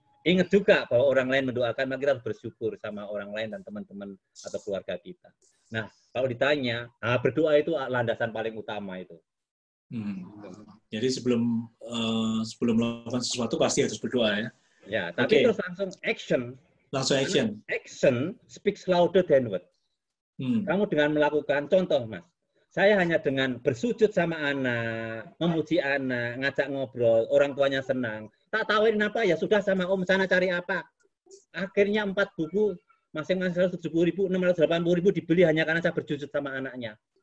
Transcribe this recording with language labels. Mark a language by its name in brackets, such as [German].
[Indonesian] Ingat juga bahwa orang lain mendoakan, maka kita harus bersyukur sama orang lain dan teman-teman atau keluarga kita. Nah, kalau ditanya, berdoa itu landasan paling utama itu. Jadi sebelum melakukan sesuatu pasti harus berdoa ya. Ya, tapi terus langsung action. Langsung action. [English] Action speaks louder than word. [Indonesian] Kamu dengan melakukan, contoh Mas, saya hanya dengan bersujud sama anak, memuji anak, ngajak ngobrol, orang tuanya senang. Tak tawarin apa, ya sudah sama Om sana cari apa. Akhirnya 4 buku, masing-masing 170.000, 680.000 dibeli hanya karena saya bersujud sama anaknya.